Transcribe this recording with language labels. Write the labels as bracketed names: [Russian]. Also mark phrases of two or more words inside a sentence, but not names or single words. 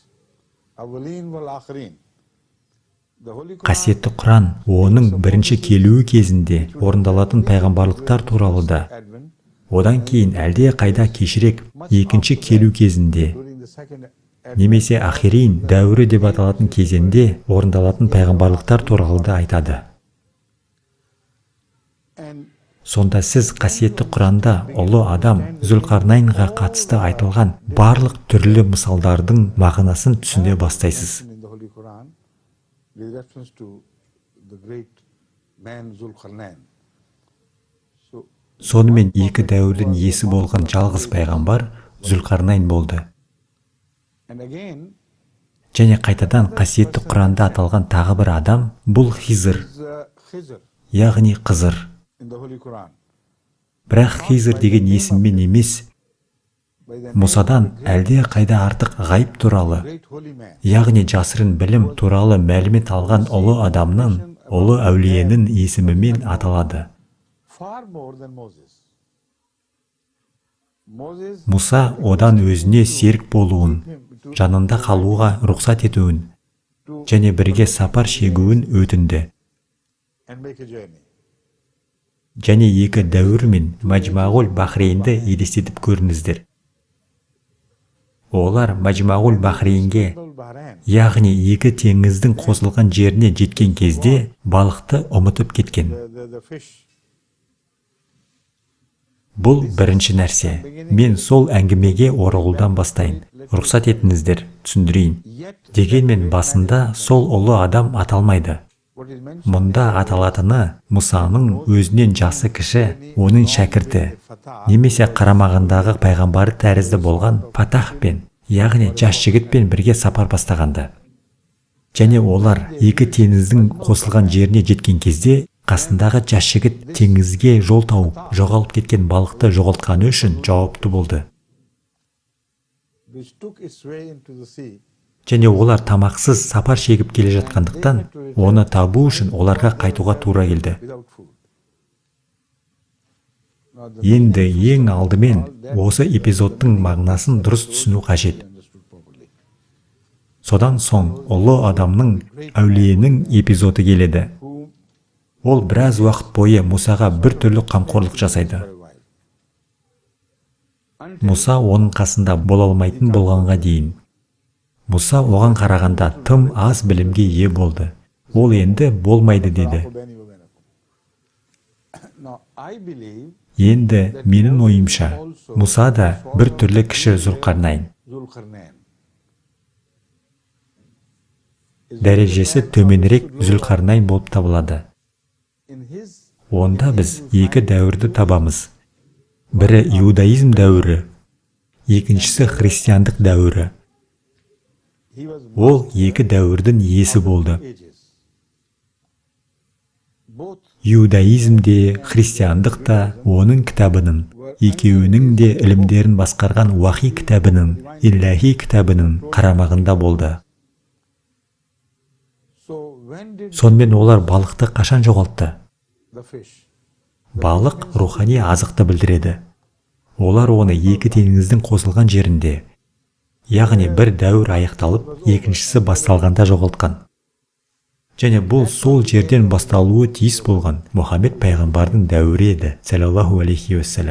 [Kazakh] Қасиетті Құран оның бірінші келуі кезінде орындалатын пайғамбарлықтар туралы да, одан кейін әлде қайда кешірек екінші келу кезінде немесе Ахирин дәуірі деп аталатын кезеңде орындалатын пайғамбарлықтар туралы да айтады. [English] And [Kazakh] Сонда сіз қасиетті Құранда ұлы адам Зүлқарнайнға қатысты айтылған барлық түрлі мысалдардың мағынасын түсіне бастайсыз. [English] in the Holy Quran, there is reference to the great man Zulqarnain. So, [Kazakh] Сонымен екі дәуірдің иесі болған жалғыз пайғамбар Зүлқарнайн болды. [English] and again, [Kazakh] Және қайтадан қасиетті Құранда аталған тағы бір адам бұл Хизр, Khizr яғни Қызыр. [English] in the Holy Quran. [Kazakh] Бірақ Хизр деген есіммен емес, [English] By the [Kazakh] Мұсадан әлде қайда артық ғайып туралы, [English] great holy man. [Kazakh] яғни жасырын білім туралы мәлімет алған ұлы адамның, ұлы әулиенің есімімен аталады. [English] Far more than Moses. Moses [Kazakh] Мұса одан өзіне серік болуын, жанында қалуға рұқсат етуін және бірге сапар шегуін өтінді. [English] and make a journey. [Kazakh] Және екі дәуір мен Мәжмағул Бахрейнді елестетіп көріңіздер. Олар Мәжмағул Бахрейнге, Bahrain, яғни екі теңіздің қосылған жеріне жеткен кезде балықты ұмытып кеткен. [English] the fish. [Kazakh] Бұл бірінші нәрсе. Мен сол әңгімеге оралудан бастайын. Рұқсат етіңіздер, түсіндірейін. [English] Yet, [Kazakh] Дегенмен басында сол ұлы адам аталмайды. [English] what is mentioned [Kazakh] Мұнда аталатыны Мұсаның өзінен жасы кіші, оның шәкірті, немесе қарамағындағы пайғамбары тәрізді болған Фатахпен, яғни жас жігітпен бірге сапар бастағанды. Және олар екі теңіздің қосылған жеріне жеткен кезде, қасындағы жас жігіт теңізге жол тауып, жоғалып кеткен балықты жоғалтқаны үшін жауапты болды. [English] which took its way into the sea. [Kazakh] Және олар тамақсыз сапар шегіп келе жатқандықтан, оны табу үшін оларға қайтуға тура келді. [English] Without food. Now the [Kazakh] Енді ең алдымен осы эпизодтың мағынасын дұрыс түсіну қажет. [English] understood properly. [Kazakh] Содан соң ұлы адамның, әулиенің эпизоды келеді. [English] Whom [Kazakh] Ол біраз уақыт бойы Мұсаға бір түрлі қамқорлық жасайды. [English] for a while. [Kazakh] Мұса оның қасында бола алмайтын болғанға дейін. Мұса оған қарағанда тым аз білімге ие болды. Ол енді болмайды деді. [English] Now, I believe [Kazakh] Енді менің ойымша, Мұса да бір түрлі кіші Зүлқарнайн. Zulqarnain Дәрежесі төменірек Зүлқарнайн болып табылады. [English] in his [Kazakh] Онда біз екі дәуірді табамыз. Бірі иудаизм дәуірі, екіншісі христиандық дәуірі. [English] he was [Kazakh] Ол екі дәуірдің иесі болды. [English] ages. Both [Kazakh] Иудаизм де, христиандық та оның кітабының, екеуінің де ілімдерін басқарған уахи кітабының, илляхи кітабының қарамағында болды. [English] so when did [Kazakh] Сонымен олар балықты қашан жоғалтты? [English] the fish [Kazakh] Балық рухани азықты білдіреді. Олар оны екі теңіздің қосылған жерінде, яғни бір дәуір аяқталып, екіншісі басталғанда жоғалтқан. Және бұл сол жерден басталуы тиіс болған Мұхаммед пайғамбардың дәуірі еді, [Arabic] صلى الله عليه وسلم.